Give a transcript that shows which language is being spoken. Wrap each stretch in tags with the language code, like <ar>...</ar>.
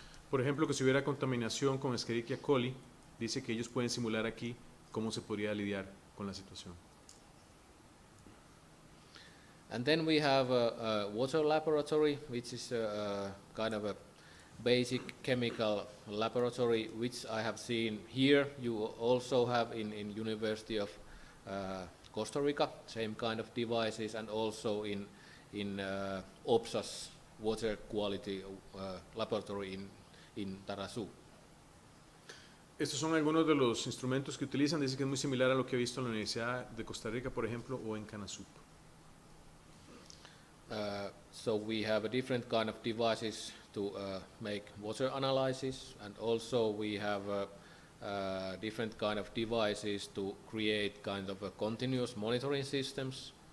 <es>Por ejemplo, que si hubiera contaminación con Escherichia coli, dice que ellos pueden simular aquí cómo se podría lidiar con la situación.</es> <en>And then we have a water laboratory, which is a kind of a basic chemical laboratory, which I have seen here. You also have in University of Costa Rica, same kind of devices, and also in OPSA's water quality laboratory in Tarasú.</en> <es>Estos son algunos de los instrumentos que utilizan. Dice que es muy similar a lo que he visto en la Universidad de Costa Rica, por ejemplo, o en Canasup.</es> <en>So we have a different kind of devices to make water analysis, and also we have different kind of devices to create kind of a continuous monitoring systems.</en>